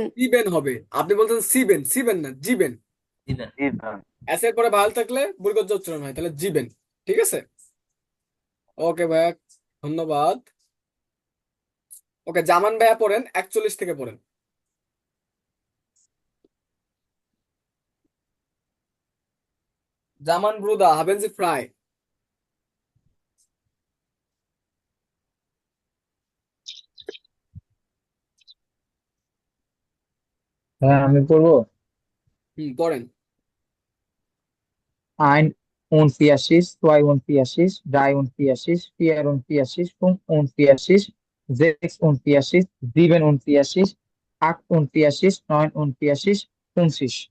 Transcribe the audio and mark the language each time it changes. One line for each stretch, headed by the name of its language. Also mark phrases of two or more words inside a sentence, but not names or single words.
Bangla: জিবেন হবে, আপনি বলতেছেন সিবেন, সিবেন না জিবেন। এস এর পরে ভাল থাকলে বর্গজ উচ্চারণ হয়, তাহলে জিবেন। ঠিক আছে, ওকে ভাইয়া, ধন্যবাদ। ওকে, জামান ভাইয়া পড়েন, 41 থেকে পড়েন। জামান ব্রুদা,
German: haben Sie frei?
Bangla: হ্যাঁ আমি পড়বো পড়েন। 41, 42, 43, 44, 45, 46, 47, 48, 49, 50।